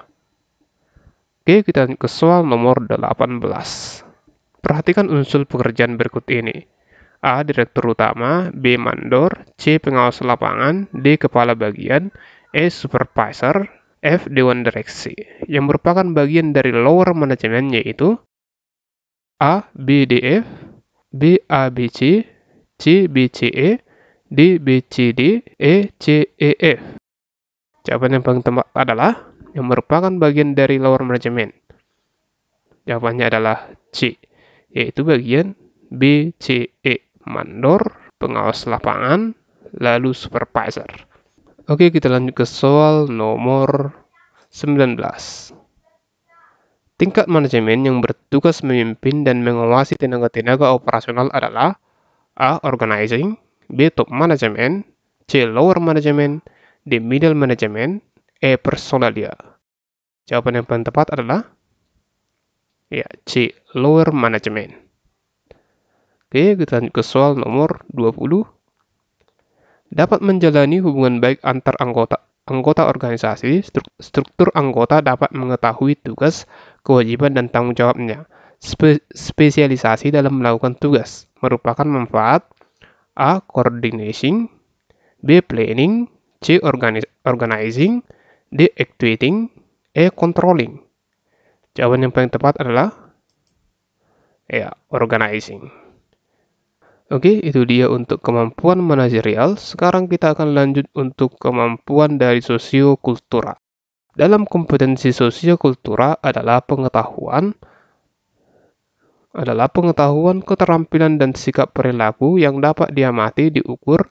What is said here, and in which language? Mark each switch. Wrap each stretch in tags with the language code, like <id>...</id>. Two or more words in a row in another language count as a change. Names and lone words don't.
<id>Oke, kita lanjut ke soal nomor 18. Perhatikan unsur pekerjaan berikut ini. A. Direktur utama, B. Mandor, C. Pengawas lapangan, D. Kepala bagian, E. Supervisor, F. Dewan direksi. Yang merupakan bagian dari</id> <en>lower management</en> <id>yaitu A. B. D. F, B. A. B. C, C. B. C. E, D. B. C. D, E. C. E. F. Jawaban yang paling tepat adalah yang merupakan bagian dari</id> <en>lower management.</en> <id>Jawabannya adalah C, yaitu bagian B, C, E. Mandor, pengawas lapangan, lalu supervisor. Oke, kita lanjut ke soal nomor 19. Tingkat manajemen yang bertugas memimpin dan mengawasi tenaga-tenaga operasional adalah A.</id> <en>Organizing, B. Top Management, C. Lower Management, D. Middle Management,</en> <id>E. Personalia. Jawaban yang paling tepat adalah ya, C.</id> <en>Lower Management.</en> <id>Oke, kita lanjut ke soal nomor 20. Dapat menjalani hubungan baik antar anggota organisasi, struktur anggota dapat mengetahui tugas, kewajiban, dan tanggung jawabnya. Spesialisasi dalam melakukan tugas merupakan manfaat A.</id> <en>Coordinating, B. Planning, C. Organizing, D. Activating, E. Controlling.</en> <id>Jawaban yang paling tepat adalah ya, organizing. Oke, itu dia untuk kemampuan manajerial. Sekarang kita akan lanjut untuk kemampuan dari sosiokultural. Dalam kompetensi sosiokultural adalah pengetahuan, keterampilan dan sikap perilaku yang dapat diamati, diukur,</id>